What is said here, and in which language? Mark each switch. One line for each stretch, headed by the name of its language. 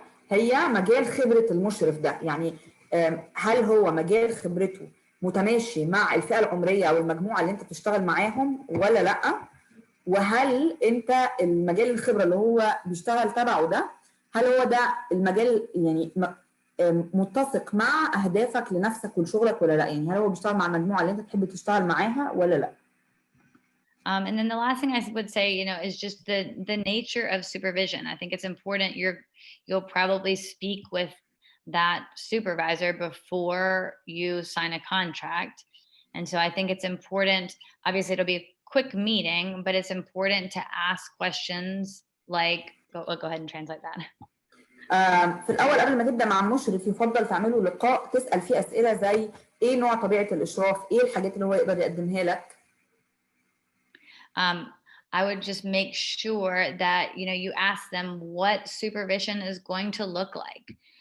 Arabic: هي مجال خبرة المشرف ده، يعني هل هو مجال خبرته متماشي مع الفئة العمرية أو المجموعة اللي أنت بتشتغل معاهم ولا لأ؟ وهل أنت المجال الخبرة اللي هو بيشتغل تبعه ده هل هو ده المجال يعني متسق مع أهدافك لنفسك ولشغلك ولا لأ؟ يعني هل هو بيشتغل مع المجموعة اللي أنت تحب تشتغل معاها ولا لأ؟
English: And then the last thing I would say, is just the nature of supervision. I think it's important. You'll probably speak with that supervisor before you sign a contract. And so I think it's important, obviously it'll be a quick meeting, but it's important to ask questions like, go ahead and translate that.
Arabic: في الأول قبل ما تبدأ مع المشرف يفضل تعملوا لقاء تسأل فيه أسئلة زي إيه نوع طبيعة الإشراف؟ إيه الحاجات اللي هو يقدر يقدمها لك؟
English: I would just make sure that, you ask them what supervision is going to look like.